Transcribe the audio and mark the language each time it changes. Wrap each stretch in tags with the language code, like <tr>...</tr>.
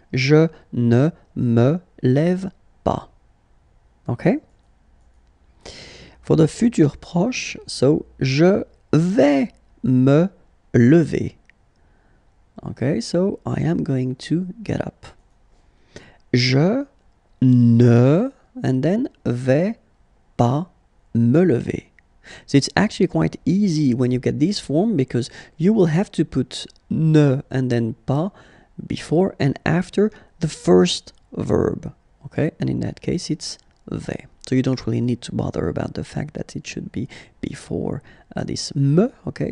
<fr>Je ne me lève pas. Okay.</fr> <en>For the futur proche, so</en> <fr>je vais me lever.</fr> <en>Okay, so I am going to get up.</en> <fr>Je ne,</fr> <en>and then</en> <fr>vais pas me lever.</fr> <en>So it's actually quite easy when you get this form, because you will have to put ne and then pas before and after the first verb. Okay, and in that case it's vais. So you don't really need to bother about the fact that it should be before this me, okay?</en>